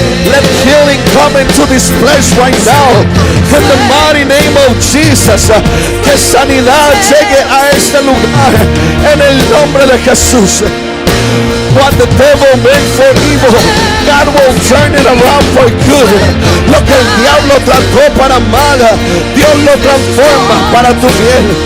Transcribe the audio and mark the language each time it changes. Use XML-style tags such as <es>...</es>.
<en>Let healing come into this place right now. In the mighty name of Jesus.</en> <es>Que sanidad llegue a este lugar. En el nombre de Jesús.</es> <en>What the devil meant for evil, God will turn it around for good.</en> <es>Lo que el diablo trató para mal, Dios lo transforma para tu bien.</es>